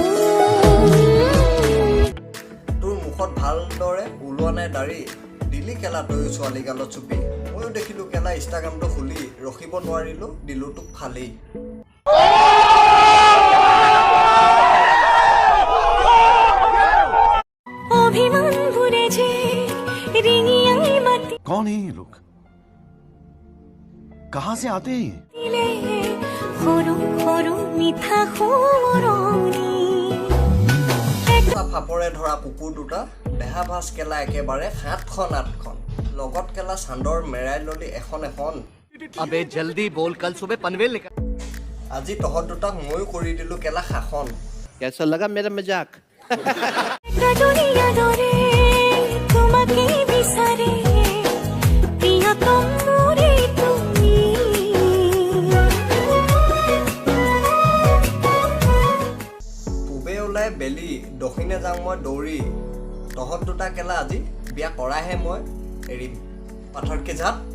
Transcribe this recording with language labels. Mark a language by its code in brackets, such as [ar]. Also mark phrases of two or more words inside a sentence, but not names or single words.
[as] তোৰ মুখত ভালদৰে ওলোৱা নাই দাড়ি দিলি কেলা তই ছোৱালীগালত চুপি ময়ো দেখিলোঁ কেলা ইনষ্টাগ্ৰামটো খুলি ৰখিব নোৱাৰিলোঁ দিলোঁ তোক ফালি অভিমান ভুলে যে ৰিঙিয়াই মাতি [hi] कौन है ये लोग कहाँ से आते हैं [as] দিলে সৰু সৰু মিঠা সোঁৱৰণি ফাপৰে ধৰা কুকুৰ দুটা দেহা ভাজ কেলা একেবাৰে 7খন 8খন লগত কেলা চান্দৰ মেৰাই ললি এখন [hi] अबे जल्दी बोल कल सुबह पनवेल निकल [as] আজি তহঁত দুটাক ময়ো কৰি দিলোঁ কেলা শাসন [hi] कैसा लगा मेरा मजाक [as] দুনিয়া দৰে তোমাকে বিচাৰে প্ৰিয়তম মোৰে তুমি পূবে ওলাই বেলি দক্ষিণে যাওঁ মই দৌৰি তহঁত দুটা কেলা আজি বিয়া কৰাহে মই এৰিম পাথৰকে জাত